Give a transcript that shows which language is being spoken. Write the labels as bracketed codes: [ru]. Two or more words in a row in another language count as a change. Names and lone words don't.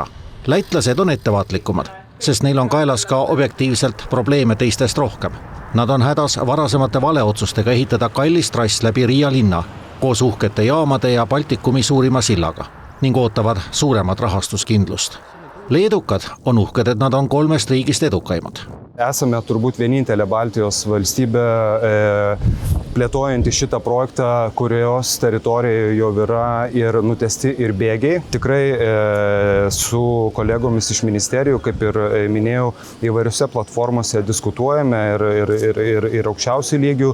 [et] Lätlased on ettevaatlikumad, sest neil on kaelas ka objektiivselt probleeme teistest rohkem. Nad on hädas varasemate valeotsustega ehitada kallis trass läbi Riia linna, koos uhkete jaamade ja Baltikumi suurima sillaga ning ootavad suuremat rahastuskindlust. Leedukad on uhked, et nad on 3 riigist edukaimad. [lt] Esame turbūt vienintelė Baltijos valstybė plėtojantį šitą projektą, kurios teritorijoje jau yra ir nutesti ir bėgiai. Tikrai su kolegomis iš ministerijų, kaip ir minėjau, įvairiose platformose diskutuojame ir aukščiausių lygių.